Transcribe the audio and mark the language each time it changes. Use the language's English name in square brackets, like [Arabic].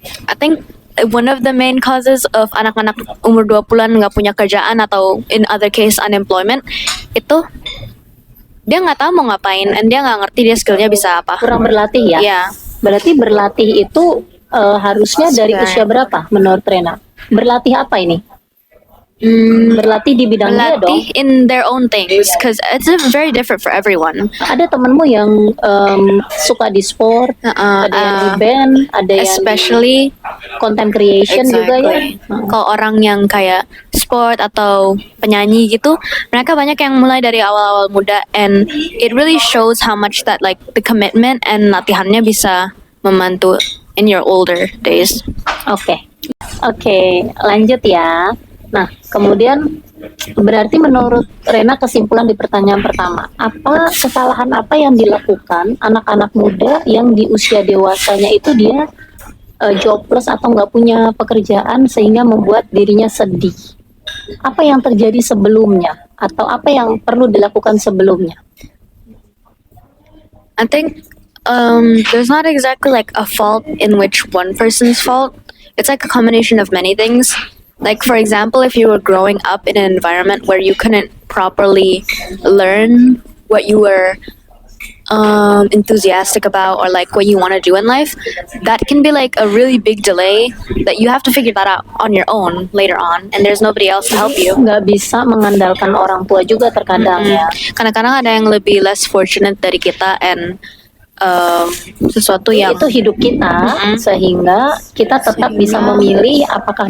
[English] I think one of the main causes of [Indonesian] anak-anak umur 20-an nggak punya kerjaan atau [English] in other case unemployment [Indonesian] itu dia nggak tahu mau ngapain and dia nggak ngerti dia skillnya bisa apa. Kurang berlatih ya? Iya. Berarti berlatih itu harusnya dari usia berapa menurut Rena? Berlatih apa ini? Berlatih di bidang dia dong. berlatih [English] in their own things, because it's very different for everyone. [Indonesian] Ada temenmu yang suka di sport, ada yang di band, ada yang [English] Especially [Indonesian] di content creation juga ya. Kalau orang yang kayak sport atau penyanyi gitu, mereka banyak yang mulai dari awal-awal muda, [English] and it really shows how much that like the commitment and [Indonesian] latihannya bisa membantu [English] in your older days. [Indonesian] Oke, lanjut ya. Nah, kemudian berarti menurut Rena kesimpulan di pertanyaan pertama, kesalahan apa yang dilakukan anak-anak muda yang di usia dewasanya itu dia jobless atau nggak punya pekerjaan sehingga membuat dirinya sedih? Apa yang terjadi sebelumnya atau apa yang perlu dilakukan sebelumnya? [English] I think there's not exactly like a fault in which one person's fault. It's like a combination of many things. Like for example, if you were growing up in an environment where you couldn't properly learn what you were enthusiastic about or like what you want to do in life, that can be like a really big delay that you have to figure that out on your own later on, and there's nobody else to help you. [Indonesian] Nggak bisa mengandalkan orang tua juga terkadang ya. Kadang-kadang ada yang lebih [English] less fortunate [Indonesian] dari kita, and sesuatu yang Itu hidup kita, sehingga kita tetap bisa memilih apakah